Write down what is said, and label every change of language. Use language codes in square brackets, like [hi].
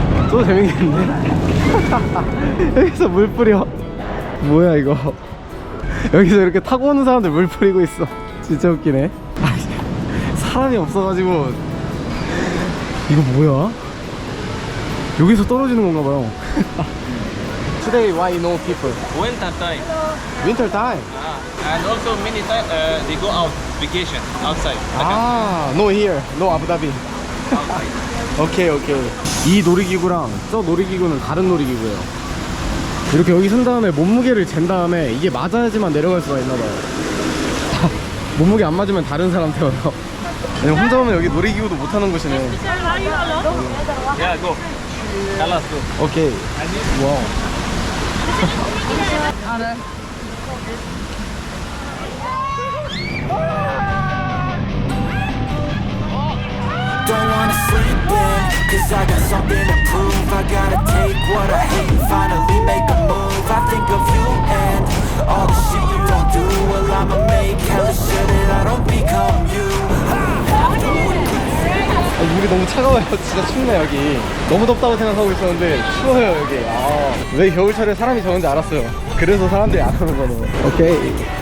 [ko] 또 재밌겠는데? 여기서 물 뿌려. 뭐야 이거. 여기서 이렇게 타고 오는 사람들 물 뿌리고 있어. 진짜 웃기네. 사람이 없어가지고. 이거 뭐야? 여기서 떨어지는 건가 봐요. [en] Today why no people? Winter time. Winter time. And also many time they go out vacation outside. 아, no here, no Abu Dhabi. 오케이. [ko] 이 놀이기구랑 저 놀이기구는 다른 놀이기구예요. 이렇게 여기 쓴 다음에 몸무게를 잰 다음에 이게 맞아야지만 내려갈 수가 있나봐요. 몸무게 안 맞으면 다른 사람 태워요. 그냥 혼자 오면 여기 놀이기구도 못하는 곳이네. [en] Yeah, go. Tell us go. [ko] 오케이. 와우. [en] Don't wanna sleep in, cause I got something to prove. I gotta take what I hate and finally make a move. I think of you and all the shit you don't do. Well, I'ma make hella sure that I don't become you. [ko] 물이 너무 차가워요. 진짜 춥네 여기. 너무 덥다고 생각하고 있었는데 추워요 여기. 아, 왜 겨울철에 사람이 적은지 알았어요. 그래서 사람들이 안 오는 거네. 오케이.